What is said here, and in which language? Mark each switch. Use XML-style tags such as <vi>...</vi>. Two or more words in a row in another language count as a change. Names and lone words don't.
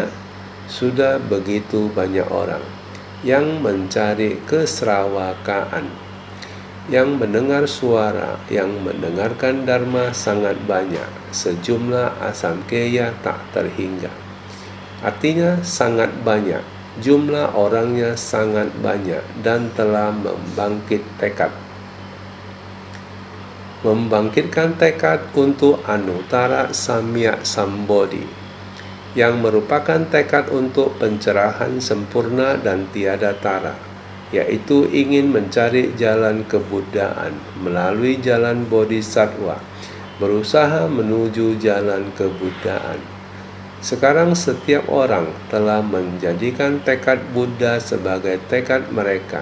<id>Sudah begitu banyak orang yang mencari keserawakaan, yang mendengar suara, yang mendengarkan dharma sangat banyak. Sejumlah asamkeya tak terhingga. Artinya sangat banyak. Jumlah orangnya sangat banyak dan telah membangkitkan tekad untuk</id> <sa>anuttara samyak sambodhi,</sa> <id>yang merupakan tekad untuk pencerahan sempurna dan tiada tara, yaitu ingin mencari jalan kebuddhaan melalui jalan bodhisattva, berusaha menuju jalan kebuddhaan. Sekarang setiap orang telah menjadikan tekad Buddha sebagai tekad mereka.</id>